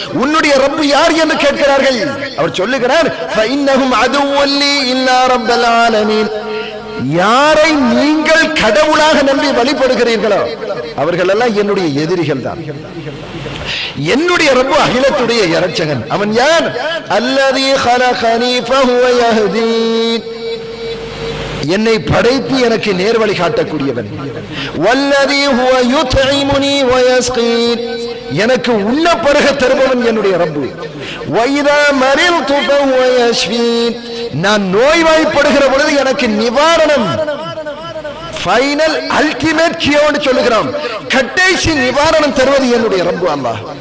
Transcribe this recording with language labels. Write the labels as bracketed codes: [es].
[ta] உன்னுடைய ரப்பு யார் என்று கேட்கிறார்கள். அவர் சொல்லுகிறார், [ar] ஃபஇன்னஹும் அதுவல் லீ இல்லா ரப்பல் ஆலமீன். [ta] யாரை நீங்கள் கடவுளாக நம்பி வழிபடுகிறீர்களோ அவர்கள் எல்லாம் என்னுடைய எதிரிகள் தான். என்னுடைய ரப்பு அகிலத்துடைய இரட்சகன். அவன் யார்? [ar] அல்லதீ خلقني فهو يهدين. [ta] என்னை படைத்து எனக்கு நேர்வழி காட்டக்கூடியவன். [ar] வல்லதீ ஹுவ யுத்இமுனி வயஸ்கீன். [ta] எனக்கு உண்ண பருக தருபவன் என்னுடைய ரப்பு. [ar] வைதா மரில்து ஃபஹுவ யஷ்ஃபீன். [ta] நான் நோய்வாய்ப்படுகிற பொழுது எனக்கு நிவாரணம், [en] final ultimate cure [ta] சொல்லுகிறோம், கடைசி நிவாரணம் தருவது என்னுடைய ரப்பு அல்லாஹ்.